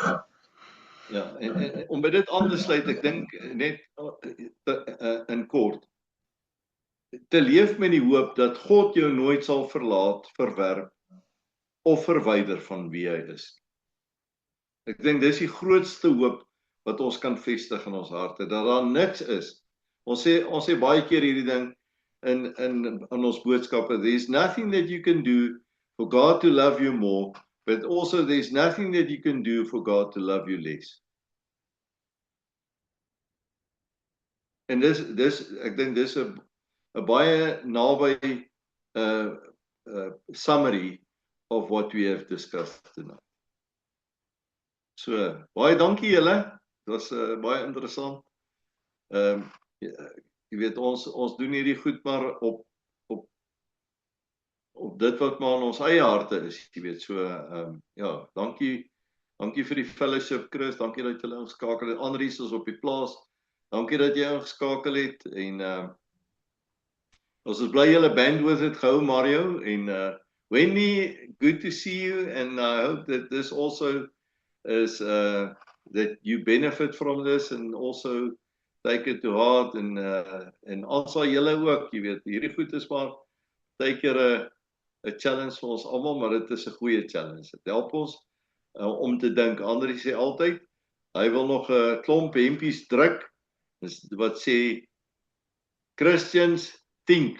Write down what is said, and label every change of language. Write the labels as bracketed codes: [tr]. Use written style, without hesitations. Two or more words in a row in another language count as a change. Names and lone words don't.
[af] Ja, en om by dit aan te sluit, ek dink net in kort, te leef met die hoop dat God jou nooit sal verlaat, verwerp of verwyder van wie hy is. Ek dink dis die grootste hoop wat ons kan vestig in ons harte, dat daar niks is. Ons sê baie keer hierdie ding in ons boodskappe, [en] there's nothing that you can do for God to love you more, but also there's nothing that you can do for God to love you less. [af] En ek dink dis 'n baie naby [en] summary of what we have discussed tonight. [af] So, baie dankie julle. Dit was baie interessant. Jy weet, ons doen hierdie goed maar op dit wat maar in ons eie harte is, jy weet. So, ja, dankie vir die fellowship, Chris. Dankie dat julle ingeskakel het. Andries is op die plaas. Dankie dat jy ingeskakel het. En ons is bly julle bandwidth het gehou, Mario. En Wendy, [en] good to see you. And I hope that this also is that you benefit from this and also take it to heart. [af] En also julle ook, jy weet, hierdie goed is maar baie keer 'n challenge vir ons almal, maar dit is 'n goeie challenge. Dit help ons om te dink. Andries sê altyd, hy wil nog 'n klomp hempies druk. Dis wat sê Christians think.